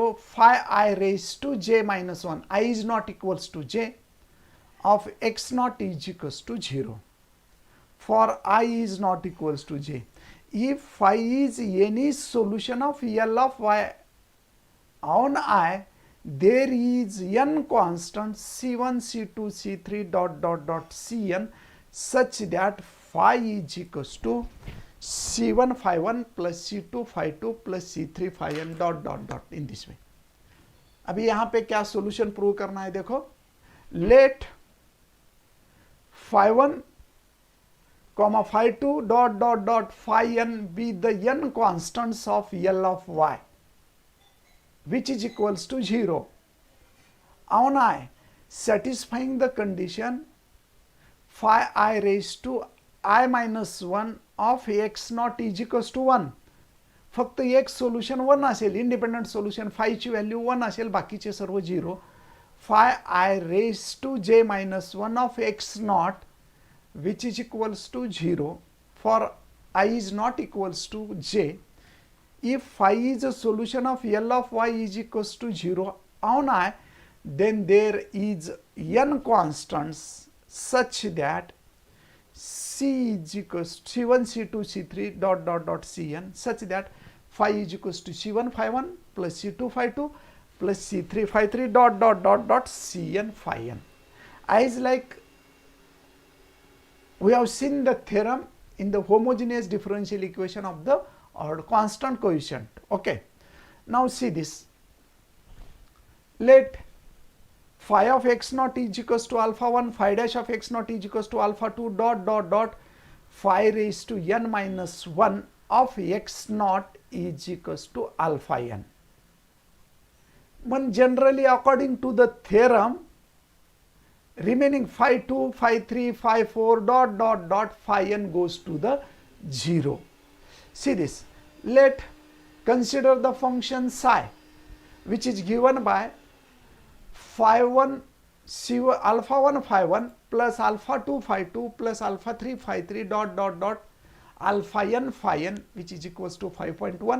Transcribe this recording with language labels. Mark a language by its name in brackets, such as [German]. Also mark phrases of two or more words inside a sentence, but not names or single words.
[English] Phi I raised to j minus 1, I is not equals to j, of x naught is equals to 0 for I is not equals to j. If phi is any solution of L of y on I, there is n constants c1, c2, c3 dot dot dot cn such that phi is equals to c1 phi 1 plus c2 phi 2 plus c3 phi n dot dot dot in this way. [Hindi] अभी यहाँ पे क्या [English] solution prove [Hindi] करना है? [English] देखो, लेट phi 1 comma phi 2 dot dot dot phi n be the n constants of L of y which is equals to 0 on I, satisfying the condition phi I raised to I minus 1 of x naught is equals to 1. [Marathi] फक्त एक सोल्युशन 1 असेल, [English] independent solution [Marathi] phi ची व्हॅल्यू 1 असेल, बाकीचे सर्व 0. [English] phi I raised to j minus 1 of x naught which is equals to 0 for I is not equals to j. If phi is a solution of L of y is equals to 0 on I, then there is n constants such that c is equals to c1, c2, c3 dot dot dot cn such that phi is equals to c1 phi 1 plus c2 phi 2 plus c3 phi 3 dot dot dot dot cn phi n. As like we have seen the theorem in the homogeneous differential equation of the or constant coefficient. Okay, now see this, let phi of x naught is equals to alpha 1, phi dash of x naught is equals to alpha 2 dot dot dot phi raised to n minus 1 of x naught is equals to alpha n. But generally according to the theorem, remaining phi 2, phi 3, phi 4 dot dot dot phi n goes to the 0. See this. Let consider the function psi, which is given by phi 1 c1 alpha 1 phi 1 plus alpha 2 phi 2 plus alpha 3 phi 3 dot dot dot alpha n phi n, which is equals to 5.1.